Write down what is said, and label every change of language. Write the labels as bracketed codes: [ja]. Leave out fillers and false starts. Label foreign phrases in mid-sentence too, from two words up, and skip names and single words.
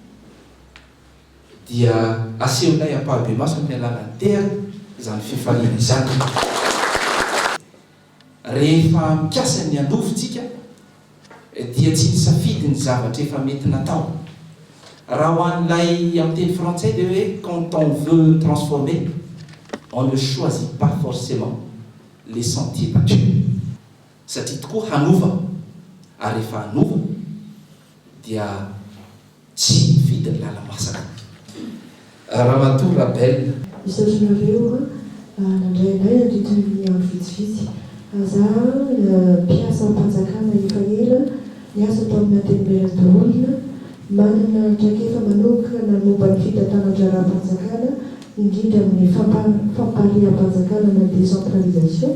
[mg] Dia asehonay ampahabe maso amin'ny alalan'ny tera izany fifaliana izany. Rehefa mikasa ny andovotsika dia tsy nisafidy ny zavatra efa mety natao. Raha ho an'ilay amin'ny teny frantsay dia hoe [fr] quand on veut transformer on ne choisit pas forcément les sentiers battus. [mg] Satria tokoa hanova ary rehefa hanova dia tsy mifidy ny lala masaka. Ramatoa Rabel. Isaotranareo nandray anay nandritran'ny andro vitsivitsy. Zaho mpiasa am-panjakana efa ela niasa tao amin'ny antenimieran-olona manana traikefa manokana momba ny fitantanan-draharaha-mpanjakana indrindra amin'ny fampaliam-panjakana na décentralisation.